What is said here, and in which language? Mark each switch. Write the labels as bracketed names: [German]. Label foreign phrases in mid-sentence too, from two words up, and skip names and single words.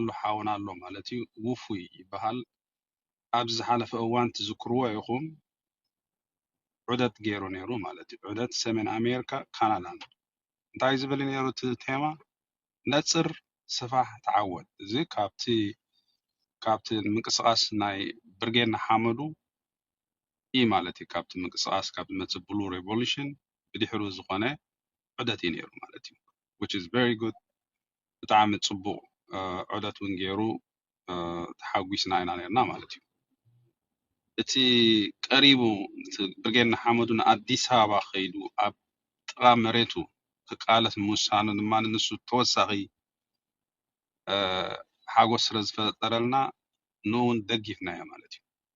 [Tigrinya] ሓውና ኣሎ ማለት እዩ ውፉይ ይበሃል ኣብዚ ዝሓለፈ እዋን ትዝክርዎ ኢኹም ዑደት ገይሩ ነይሩ ማለት እዩ ዑደት ሰሜን ኣሜሪካ ካናዳን እንታይ ዝብል ነይሩ እቲ ቴማ ነፅር ስፋሕ ተዓወት እዚ ካብቲ ምንቅስቃስ ናይ ብርጌና ሓመዱ ኢ ማለት እዩ ካብቲ ምንቅስቃስ ካብቲ መፅእ ብሉ ሬቮሉሽን ብድሕሩ ዝኾነ ዑደት እዩ ነይሩ ማለት እዩ [English] which is very good [Tigrinya] ብጣዕሚ ጽቡቕ ዑደት እውን ገይሩ ተሓጒስና ኢና ነርና ማለት እዩ እቲ ቀሪቡ ብርጌድ ንሓመዱ ንኣዲስ አበባ ኸይዱ ኣብ ጥቓ መሬቱ ክቃለስ ምውሳኑ ድማ ንሱ ተወሳኺ ሓጎስ ስለ ዝፈጠረልና ንውን ደጊፍናዮ ማለት እዩ